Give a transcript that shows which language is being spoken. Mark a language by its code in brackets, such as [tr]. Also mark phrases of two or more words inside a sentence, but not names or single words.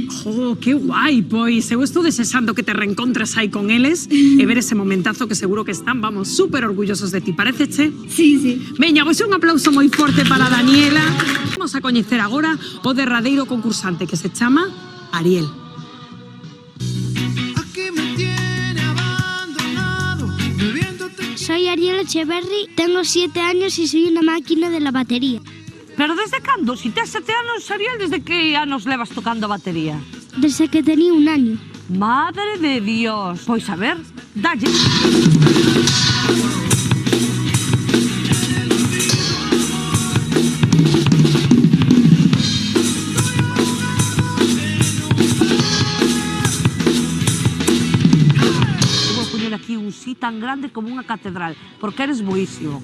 [gl] Oh, que guai, pois eu estou desexando que te reencontres aí con eles e ver ese momentazo que seguro que están, vamos, super orgullosos de ti, paréceche? Sí, sí. Veña, pois un aplauso moi forte para Daniela. Vamos a coñecer agora o derradeiro concursante que se chama Ariel. [es] Soy Ariel Echeverri, tengo 7 años y soy una máquina de la batería. [gl] Pero desde cando? Si tes 7 anos, Ariel, desde que anos levas tocando a batería? [es] Desde que tenía 1 año. Madre de Dios. [gl] Pois a ver, dalle. Aquí un sí tan grande como unha catedral, porque eres boísimo.